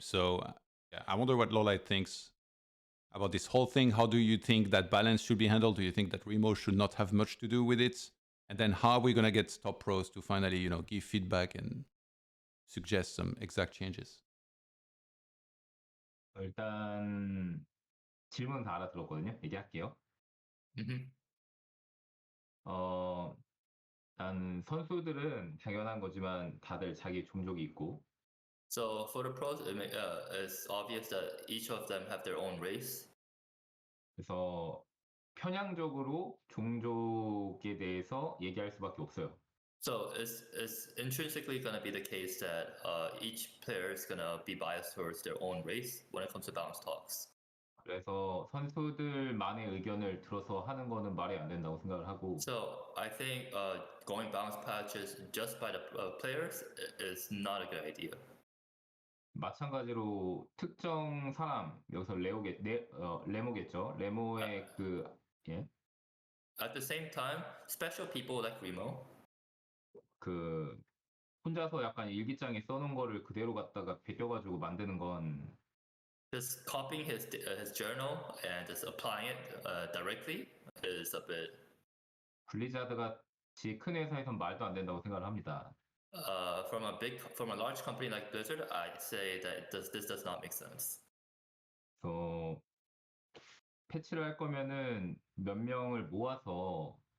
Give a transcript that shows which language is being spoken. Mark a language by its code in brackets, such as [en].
[en] So yeah, I wonder what LawLiet thinks about this whole thing. How do you think that balance should be handled? Do you think that Remo should not have much to do with it? And then how are we going to get top pros to finally, give feedback and suggest some exact changes? [ko] 일단 질문 다 알아들었거든요. 얘기할게요. 일단 선수들은 당연한 거지만 다들 자기 종족이 있고. [en] So for the pros, it's obvious that each of them have their own race. [ko] 그래서 편향적으로 종족에 대해서 얘기할 수밖에 없어요. [en] So it's intrinsically going to be the case that each player is going to be biased towards their own race when it comes to balance talks. [ko] 그래서 선수들만의 의견을 들어서 하는 거는 말이 안 된다고 생각을 하고. [en] So I think going balance patches just by the players is not a good idea. [ko] 마찬가지로 특정 사람, 여기서 레모겠죠. 레모의 예. [en] At the same time, special people like Remo. [ko] 혼자서 약간 일기장에 써놓은 거를 그대로 갖다가 베껴가지고 만드는 건. [en] Just copying his journal and just applying it directly is a bit. [ko] 블리자드 같이 큰 회사에선 말도 안 된다고 생각을 합니다. [en] From a large company like Blizzard, I'd say that this does not make sense. [ko] 패치를 할 거면은 몇 명을 모아서.